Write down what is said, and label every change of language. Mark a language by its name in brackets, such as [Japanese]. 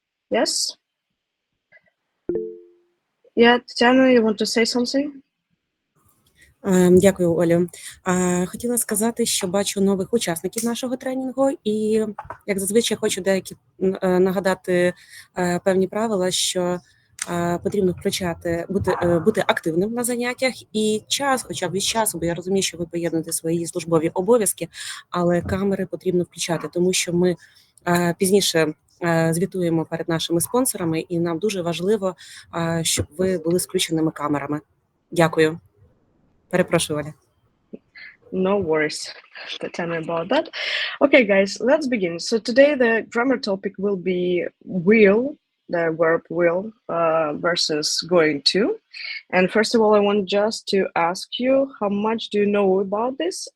[English] Yes? Yeah, Tatiana, you want to say something? [Ukrainian] Дякую, Олю. Хотіла сказати, що бачу нових учасників нашого тренінгу, і, як зазвичай, хочу деякі нагадати певні правила, що потрібно бути активним на заняттях і час, хоча б від часу, бо я розумію, що ви поєднуєте свої службові обов'язки, але камери потрібно включати, тому що ми пізніше звітуємо перед нашими спонсорами, і нам дуже важливо, щоб ви були з включеними камерами. Дякую. Перепрошую, Оля. [English] No worries, Tatiana, about that. Okay, guys, let's begin. So today the grammar topic will be will, the verb will, versus going to. And first of all, I want just to ask you, how much do you know about this?